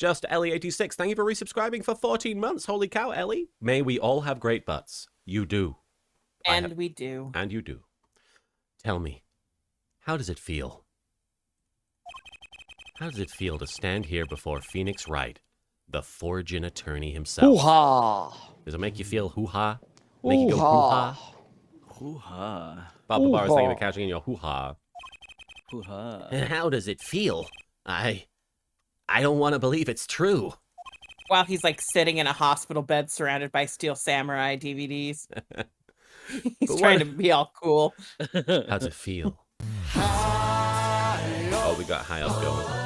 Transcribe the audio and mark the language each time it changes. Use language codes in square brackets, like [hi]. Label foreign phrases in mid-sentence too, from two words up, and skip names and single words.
[en] Just Ellie86, thank you for resubscribing for 14 months. Holy cow, Ellie. May we all have great butts. You do. And we do. And you do. Tell me, how does it feel? How does it feel to stand here before Phoenix Wright, the Forging attorney himself? Hoo-ha! Does it make you feel hoo-ha? Make you go hoo-ha? Hoo-ha. Bob Bar is thinking Hoo-ha. of catching in your hoo-ha. Hoo-ha. And how does it feel? I don't want to believe it's true. While he's like sitting in a hospital bed surrounded by Steel Samurai DVDs. He's But trying what- to be all cool. How's it feel? Oh, we got high up going.